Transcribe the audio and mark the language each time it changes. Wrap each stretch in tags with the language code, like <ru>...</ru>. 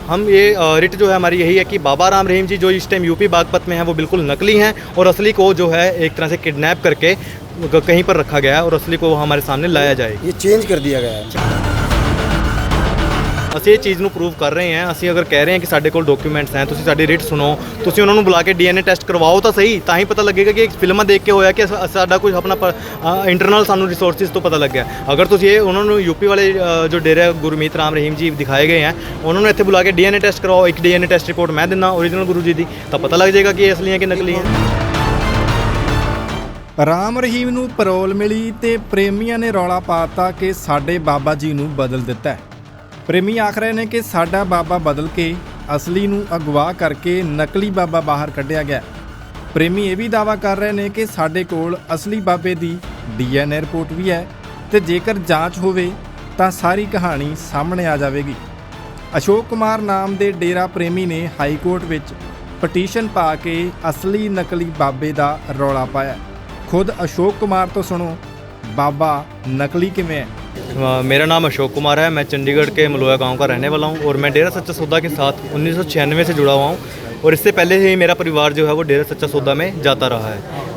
<hi>हम ये रिट जो है हमारी यही है कि बाबा राम रहीम जी जो इस टाइम यूपी बागपत में हैं वो बिल्कुल नकली हैं और असली को जो है एक तरह से किडनैप करके कहीं पर रखा गया है और असली को हमारे सामने लाया जाए। ये चेंज कर दिया गया है।</hi> <pa>ਅਸੀਂ ਇਹ ਚੀਜ਼ ਨੂੰ ਪ੍ਰੂਵ ਕਰ ਰਹੇ ਹਾਂ। ਅਸੀਂ ਅਗਰ ਕਹਿ ਰਹੇ ਹਾਂ ਕਿ ਸਾਡੇ ਕੋਲ ਡਾਕੂਮੈਂਟਸ ਹੈ, ਤੁਸੀਂ ਸਾਡੀ ਰਿਟ ਸੁਣੋ, ਤੁਸੀਂ ਉਹਨਾਂ ਨੂੰ ਬੁਲਾ ਕੇ DNA ਟੈਸਟ ਕਰਵਾਓ ਤਾਂ ਸਹੀ, ਤਾਂ ਹੀ ਪਤਾ ਲੱਗੇਗਾ ਕਿ ਫਿਲਮਾਂ ਦੇਖ ਕੇ ਹੋਇਆ ਕਿ ਸਾਡਾ ਕੁਝ ਆਪਣਾ ਇੰਟਰਨਲ ਸਾਨੂੰ ਰਿਸੋਰਸਿਸ ਤੋਂ ਪਤਾ ਲੱਗਿਆ। ਅਗਰ ਤੁਸੀਂ ਇਹ ਉਹਨਾਂ ਨੂੰ ਯੂਪੀ ਵਾਲੇ ਜੋ ਡੇਰਾ ਗੁਰਮੀਤ ਰਾਮ ਰਹੀਮ ਜੀ ਦਿਖਾਏ ਗਏ ਹੈ ਉਹਨਾਂ ਨੂੰ ਇੱਥੇ ਬੁਲਾ ਕੇ DNA ਟੈਸਟ ਕਰਵਾਓ, ਇੱਕ DNA ਟੈਸਟ ਰਿਪੋਰਟ ਮੈਂ ਦਿੰਦਾ ਓਰੀਜਨਲ ਗੁਰੂ ਜੀ ਦੀ, ਤਾਂ ਪਤਾ ਲੱਗ ਜਾਏਗਾ ਕਿ ਇਹ ਅਸਲੀ ਹੈ ਕਿ ਨਕਲੀ ਹੈ। ਰਾਮ ਰਹੀਮ ਨੂੰ ਪੈਰੋਲ ਮਿਲੀ ਤੇ ਪ੍ਰੇਮੀਆਂ ਨੇ ਰੌਲਾ ਪਾਤਾ ਕਿ ਸਾਡੇ ਬਾਬਾ ਜੀ ਨੂੰ ਬਦਲ ਦਿੱਤਾ ਹੈ। ਪ੍ਰੇਮੀ ਆਖ ਰਹੇ ਨੇ ਕਿ ਸਾਡਾ ਬਾਬਾ ਬਦਲ ਕੇ ਅਸਲੀ ਨੂੰ ਅਗਵਾ ਕਰਕੇ ਨਕਲੀ ਬਾਬਾ ਬਾਹਰ ਕੱਢਿਆ ਗਿਆ। ਪ੍ਰੇਮੀ ਇਹ ਵੀ ਦਾਅਵਾ ਕਰ ਰਹੇ ਨੇ ਕਿ ਸਾਡੇ ਕੋਲ ਅਸਲੀ ਬਾਬੇ ਦੀ DNA ਰਿਪੋਰਟ ਵੀ ਹੈ ਤੇ ਜੇਕਰ ਜਾਂਚ ਹੋਵੇ ਤਾਂ ਸਾਰੀ ਕਹਾਣੀ ਸਾਹਮਣੇ ਆ ਜਾਵੇਗੀ। ਅਸ਼ੋਕ ਕੁਮਾਰ ਨਾਮ ਦੇ ਡੇਰਾ ਪ੍ਰੇਮੀ ਨੇ ਹਾਈ ਕੋਰਟ ਵਿੱਚ ਪਟੀਸ਼ਨ ਪਾ ਕੇ ਅਸਲੀ ਨਕਲੀ ਬਾਬੇ ਦਾ ਰੌਲਾ ਪਾਇਆ।</pa> <hi>खुद अशोक कुमार तो सुनो बाबा नकली किमें है। मेरा नाम अशोक कुमार है, मैं चंडीगढ़ के मलोया गांव का रहने वाला हूं और मैं डेरा सच्चा सौदा के साथ 1996 से जुड़ा हुआ हूं और इससे पहले ही मेरा परिवार जो है वो डेरा सच्चा सौदा में जाता रहा है।</hi>